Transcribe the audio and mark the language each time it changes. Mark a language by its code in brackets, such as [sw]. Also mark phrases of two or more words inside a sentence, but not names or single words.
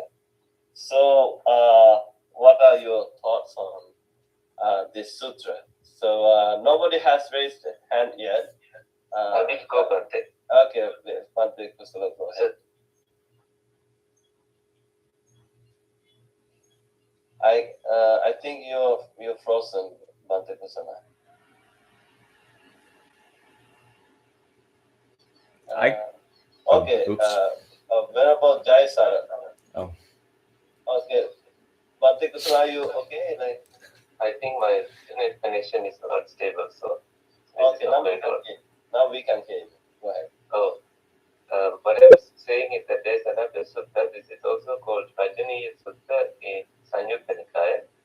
[en] So, what are your thoughts on this sutra? So, nobody has raised a hand yet. I need to go, Bante. Okay, please, Bante Kusala, go ahead. I think you're frozen, Bante Kusala. Okay. Venerable Jai Sara. Oh. Okay. Bante Kusala, are you okay? Like, I think my internet connection is not stable, so. okay, now we can hear you. Go ahead. Oh, what I was saying is that there's another sutta. This is also called Rajaniya Sutta in Sanyutta Nikaya.